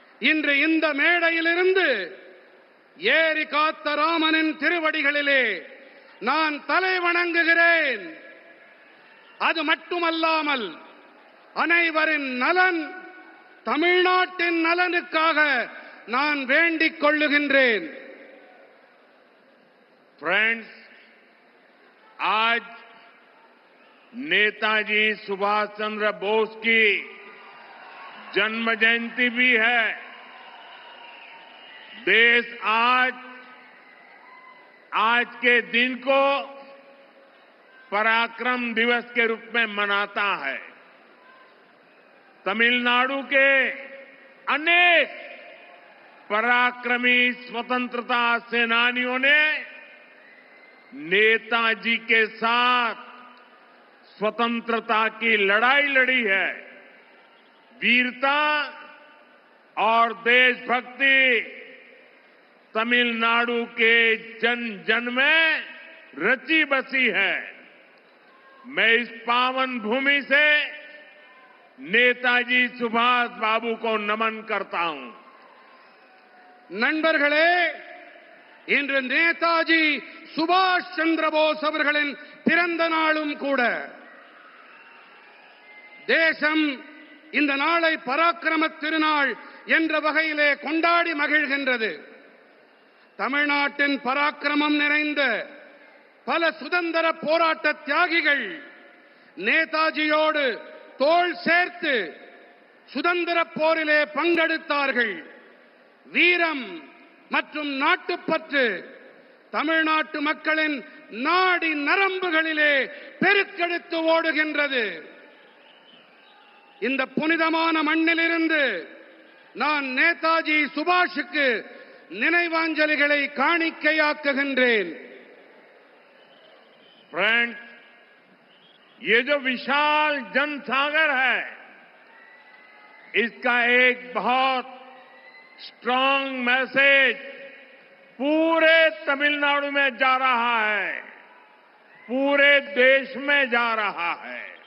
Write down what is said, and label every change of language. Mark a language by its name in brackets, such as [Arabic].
[Tamil] இன்று இந்த மேடையிலிருந்து ஏரி காத்த ராமனின் திருவடிகளிலே நான் தலை வணங்குகிறேன். அது மட்டுமல்லாமல் அனைவரின் நலன், தமிழ்நாட்டின் நலனுக்காக நான் வேண்டிக் கொள்ளுகின்றேன். [Hindi] फ्रेंड्स, आज नेताजी सुभाष चंद्र बोस की जन्म जयंती भी है। देश आज के दिन को पराक्रम दिवस के रूप में मनाता है। तमिलनाडु के अनेक पराक्रमी स्वतंत्रता सेनानियों ने नेताजी के साथ स्वतंत्रता की लड़ाई लड़ी है। वीरता और देशभक्ति तमिलनाडु के जन जन में रची बसी है। मैं इस पावन भूमि से नेताजी सुभाष बाबू को नमन करता हूं। [Tamil] நண்பர்களே, இன்று நேதாஜி சுபாஷ் சந்திர போஸ் அவர்களின் பிறந்த நாளும் கூட. தேசம் இந்த நாளை பராக்கிரம திருநாள் என்ற வகையிலே கொண்டாடி மகிழ்கின்றது. தமிழ்நாட்டின் பராக்கிரமம் நிறைந்த பல சுதந்திர போராட்ட தியாகிகள் நேதாஜியோடு தோள் சேர்த்து சுதந்திர போரிலே பங்கெடுத்தார்கள். வீரம் மற்றும் நாட்டுப்பற்று தமிழ்நாட்டு மக்களின் நாடி நரம்புகளிலே பெருக்கெடுத்து ஓடுகின்றது. இந்த புனிதமான மண்ணிலிருந்து நான் நேதாஜி சுபாஷுக்கு நினைவாஞ்சலிகளை காணிக்கையாக்குகின்றேன். [Hindi] फ्रेंड्स, ये जो विशाल जनसागर है, इसका एक बहुत [English] strong message [Hindi] पूरे तमिलनाडु में जा रहा है, पूरे देश में जा रहा है।